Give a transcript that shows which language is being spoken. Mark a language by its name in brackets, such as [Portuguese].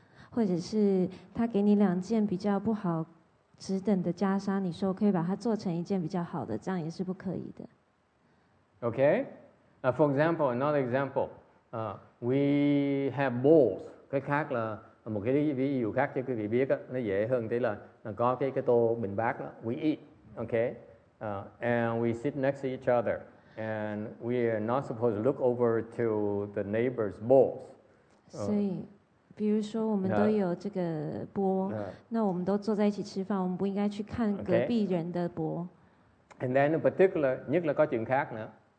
[Chinese] 或者是他给你两件比较不好值等的袈裟，你说可以把它做成一件比较好的，这样也是不可以的。 [English] Okay, for example, another example, we have bowls. [Vietnamese] Cái khác là một cái ví dụ khác cho quý vị biết đó, nó dễ hơn tí là có cái tô bình bát đó, [English] we eat, okay, and we sit next to each other, and we are not supposed to look over to the neighbor's bowls. [Chinese] 所以，比如说我们都有这个钵，那我们都坐在一起吃饭，我们不应该去看隔壁人的钵。 [English] And then in particular, [Vietnamese] nhất là có chuyện khác nữa.